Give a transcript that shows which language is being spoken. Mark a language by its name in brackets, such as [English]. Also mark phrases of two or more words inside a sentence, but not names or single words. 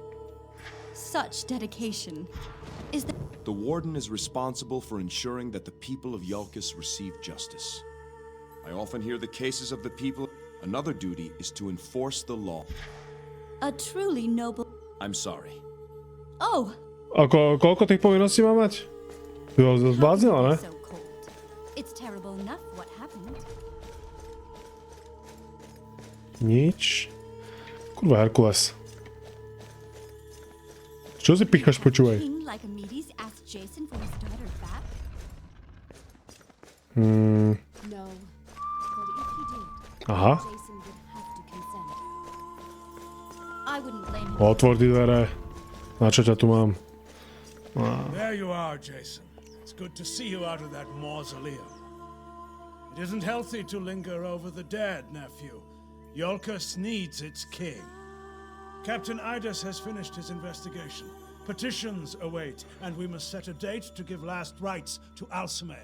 [English] Such dedication. Is the The warden is responsible for ensuring that the people of Iolcus receive justice. I often hear the cases of the people. Another duty is to enforce the law. a truly noble... I'm sorry. Oh! [Slovak] Koľko tých povinností má mať? Ty ho zbláznila, ne? [English] So cold. It's terrible enough what happened. [Slovak] Nič. Kurva, Herkules. Čo si píchaš, počúvaj? [English] King like Amedes asked Jason for his daughter back? No. But if he did, Aha. Jason would have to consent. I wouldn't blame him. [Slovak] Otvor ty dvere. Na čo ťa tu mám? [English] There you are, Jason. It's good to see you out of that mausoleum. It isn't healthy to linger over the dead, nephew. Iolcus needs its king. Captain Idas has finished his investigation. Petitions await, and we must set a date to give last rites to Alcime.